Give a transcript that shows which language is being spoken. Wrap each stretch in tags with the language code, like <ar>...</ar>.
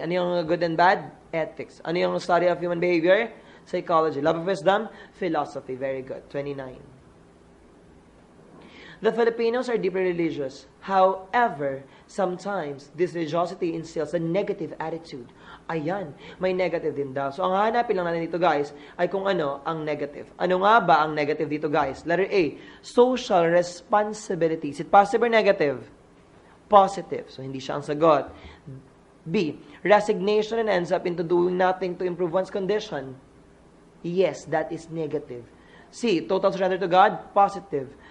<en>Ano yung good and bad? Ethics. Ano yung study of human behavior? Psychology. Love of wisdom? Philosophy. Very good. 29. The Filipinos are deeply religious. However, sometimes this religiosity instills a negative attitude.</en> <tl>Ayan, may negative din daw. So, ang hanapin lang natin dito, guys, ay kung ano ang negative. Ano nga ba ang negative dito, guys?</tl> <en>Letter A, social responsibility. Is it positive or negative? Positive. So,</en> <tl>hindi siya ang sagot.</tl> <en>B, resignation and ends up into doing nothing to improve one's condition. Yes, that is negative. C, total surrender to God, positive.</en>